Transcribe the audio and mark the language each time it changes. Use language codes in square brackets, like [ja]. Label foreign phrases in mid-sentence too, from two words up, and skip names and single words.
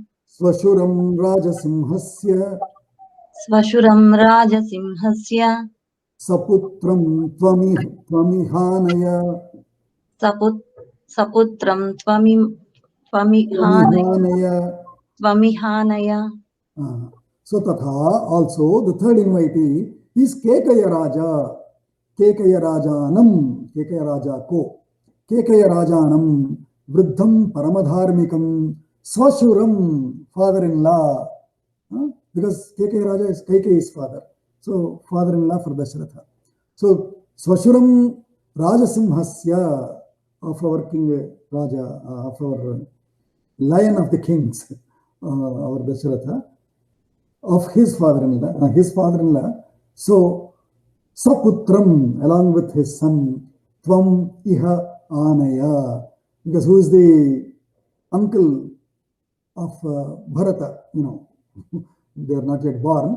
[sa] Swashuram Rajasimhasya. Swashuram Rajasimhasya. Saputram Tvamihanaya. Saputram Tvamihanaya. [en] So Tatha, also the third invitee is Kekaya Raja. [sa] Kekaya Rajanam. Kekaya Raja ko. Kekaya Rajanam. Vruddham Paramadharmikam. Swashuram, [en] father-in-law. Because Kekaya Raja is Kaikeyi's father. So father-in-law for Dasharatha. So [sa] Swashuram Rajasimhasya, [en] of our King Raja, of our lion of the kings, our Dasharatha, of his father-in-law, So Saputram, along with his son, [sa] Tvam Iha Anaya, [en] because who is the uncle of Bharata, they are not yet born.